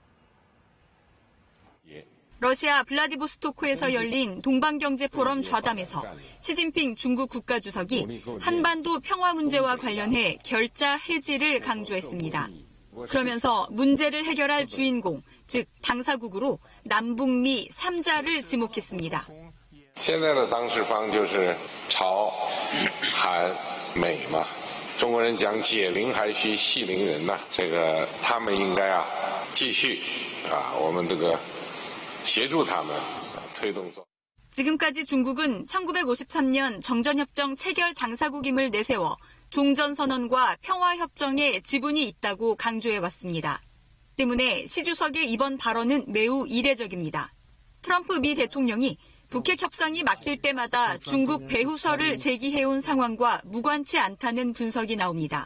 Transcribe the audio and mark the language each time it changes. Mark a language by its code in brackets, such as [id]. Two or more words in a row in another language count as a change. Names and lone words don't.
[ko] 러시아 블라디보스토크에서 열린 동방경제포럼 좌담에서 시진핑 중국 국가주석이 한반도 평화 문제와 관련해 결자 해지를 강조했습니다. 그러면서 문제를 해결할 주인공, 즉 당사국으로 남북미 3자를 지목했습니다. [zh] 现在的当事方就是朝、韩、美嘛。中国人讲解铃还须系铃人呐，这个他们应该继续我们这个协助他们推动走。 [ko] 지금까지 중국은 1953년 정전협정 체결 당사국임을 내세워 종전선언과 평화협정에 지분이 있다고 강조해왔습니다. 때문에 시 주석의 이번 발언은 매우 이례적입니다. 트럼프 미 대통령이 북핵 협상이 막힐 때마다 중국 배후설을 제기해온 상황과 무관치 않다는 분석이 나옵니다.